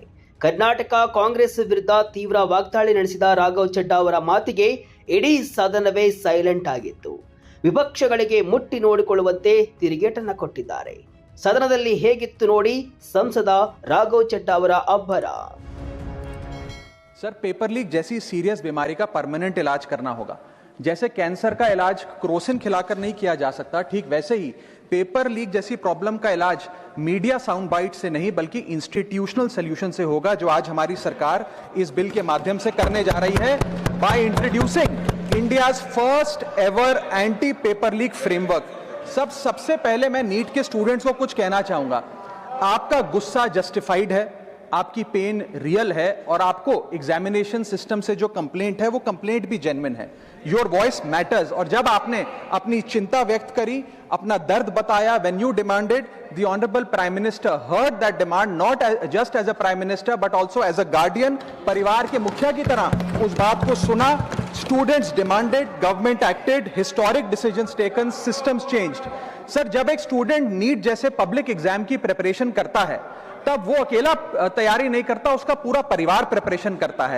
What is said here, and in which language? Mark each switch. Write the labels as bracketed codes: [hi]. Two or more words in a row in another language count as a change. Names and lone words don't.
[kn] ಕರ್ನಾಟಕ ಕಾಂಗ್ರೆಸ್ ವಿರುದ್ಧ ತೀವ್ರ ವಾಗ್ದಾಳಿ ನಡೆಸಿದ ರಾಘವ್ ಚಡ್ಡಾ ಅವರ ಮಾತಿಗೆ ಇಡೀ ಸದನವೇ ಸೈಲೆಂಟ್ ಆಗಿತ್ತು. ವಿಪಕ್ಷಗಳಿಗೆ ಮುಟ್ಟಿ ನೋಡಿಕೊಳ್ಳುವಂತೆ ತಿರುಗೇಟನ್ನ ಕೊಟ್ಟಿದ್ದಾರೆ. ಸದನದಲ್ಲಿ ಹೇಗಿತ್ತು ನೋಡಿ ಸಂಸದ ರಾಘವ್ ಚಡ್ಡಾ ಅವರ ಅಬ್ಬರ. [hi] सर, [en] paper leak [hi] जैसी सीरियस बीमारी का परमानेंट इलाज करना होगा. जैसे कैंसर का इलाज क्रोसिन खिलाकर नहीं किया जा सकता, ठीक वैसे ही [en] paper leak [hi] जैसी प्रॉब्लम का इलाज [en] media sound bite [hi] से नहीं बल्कि [en] institutional solution [hi] से होगा, जो आज हमारी सरकार इस बिल के माध्यम से करने जा रही है [en] by introducing India's first ever anti paper leak framework. [hi] सबसे पहले मैं नीट के स्टूडेंट्स को कुछ कहना चाहूंगा. आपका गुस्सा जस्टिफाइड है, आपकी [en] pain real [hi] है और आपको [en] examination system [hi] से जो कंप्लेंट है वो कंप्लेंट भी जेन्युइन है. [en] your voice matters. [hi] और जब आपने अपनी चिंता व्यक्त करी, अपना दर्द बताया, [en] When you demanded, the honourable Prime Minister heard that demand, not just as a Prime Minister but also as a guardian. [hi] परिवार के मुखिया की तरह उस बात को सुना. [en] students demanded, government acted, historic decisions taken, systems changed. [hi] सर, जब एक स्टूडेंट नीट जैसे [en] public exam [hi] की प्रिपरेशन करता है तब वो अकेला तैयारी नहीं करता, उसका पूरा परिवार प्रिपरेशन करता है.